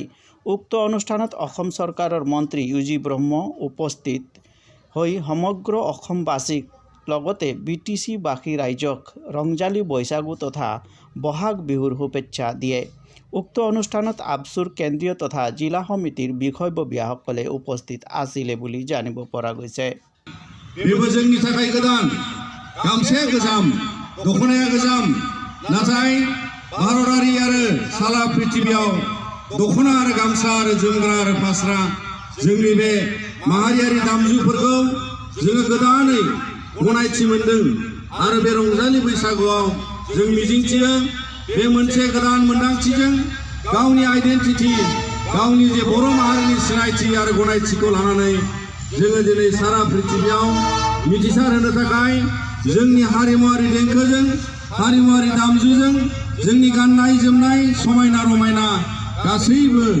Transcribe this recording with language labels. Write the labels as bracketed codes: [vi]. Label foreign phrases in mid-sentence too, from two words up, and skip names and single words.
[as] উক্ত অনুষ্ঠানত অসম চৰকাৰৰ মন্ত্ৰী ইউজি ব্ৰহ্ম উপস্থিত হৈ সমগ্ৰ অসমবাসীক লগতে বিটিচিবাসী ৰাইজক ৰংজালী বৈশাগু তথা বহাগ বিহুৰ শুভেচ্ছা দিয়ে। উক্ত অনুষ্ঠানত আবছুৰ কেন্দ্ৰীয় তথা জিলা সমিতিৰ বিষয়ববীয়াসকলে উপস্থিত আছিলে বুলি জানিব পৰা গৈছে। [brx] बेबो जोंनि थाखाय गोदान गामसाया गोजाम दखनाया गोजाम नाथाय भारतारि आरो साला पृथिबियाव दखना आरो गामसा आरो जोमग्रा आरो फास्रा जोंनि बे माहारियारि दामजुफोरखौ जोङो गोदानै गनायथि मोनदों आरो बे रंजालि बैसागुआव जों मिजिंथियो बे मोनसे गोदान मोनदांथिजों गावनि आइडेन्टिटी गावनि जे बर' माहारिनि सिनायथि आरो गनायथिखौ लानानै जोङो दिनै सारा पृथिबियाव मिथिसार होनो थाखाय जोंनि हारिमुआरि देंखोजों हारिमुआरि दामजुजों जोंनि गाननाय जोमनाय समायना रमायना गासैबो